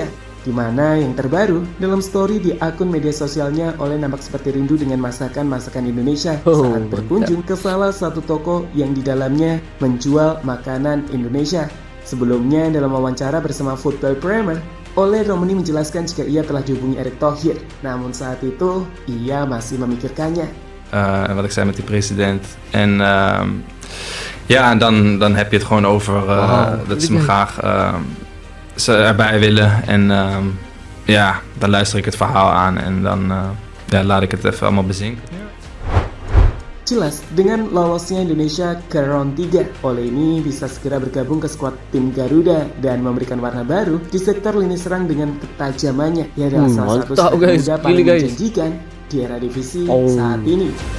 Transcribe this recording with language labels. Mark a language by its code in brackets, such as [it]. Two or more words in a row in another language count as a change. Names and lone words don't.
[id] Di mana yang terbaru, dalam story di akun media sosialnya, Ole nampak seperti rindu dengan masakan-masakan Indonesia saat berkunjung ke salah satu toko yang di dalamnya menjual makanan Indonesia. Sebelumnya, dalam wawancara bersama Football Premier, Ole Romani menjelaskan jika ia telah dihubungi Erick Thohir. Namun saat itu, ia masih memikirkannya. [nl] En wat ik zei met die president. En ja, dan heb je het gewoon over dat ze me graag ze erbij willen. En ja, dan luister ik het verhaal aan en dan laat ik het even allemaal bezinken. [id] Jelas, dengan lolosnya Indonesia ke round 3, Ole ini bisa segera bergabung ke skuad tim Garuda dan memberikan warna baru di sektor lini serang dengan ketajamannya. Ia adalah salah satu striker muda paling menjanjikan di era divisi saat ini.